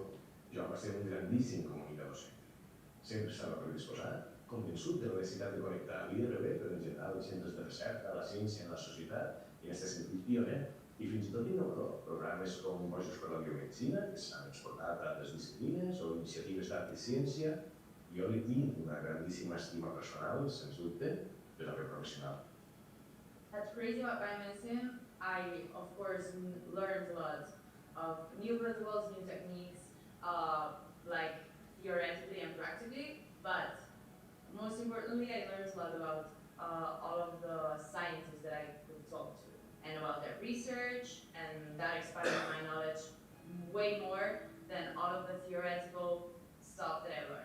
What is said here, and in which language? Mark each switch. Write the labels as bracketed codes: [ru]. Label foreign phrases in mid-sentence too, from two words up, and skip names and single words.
[ca] Joan va ser un grandíssim comunicador científic. Sempre estava predisposat, convençut de la necessitat de connectar l'IRB, però en general els centres de recerca, la ciència en la societat, i en aquest sentit pioner, i fins i tot innovador. Programes com Bojos per la Biomedicina, que s'han exportat a altres disciplines, o iniciatives d'art i ciència. Jo li tinc una grandíssima estima personal, sens dubte, però també professional. [en] At Crazy About Biomedicine, I, of course, learned a lot of new protocols, new techniques, like theoretically and practically, but most importantly, I learned a lot about all of the scientists that I could talk to and about their research, and that expanded my knowledge way more than all of the theoretical stuff that I learned.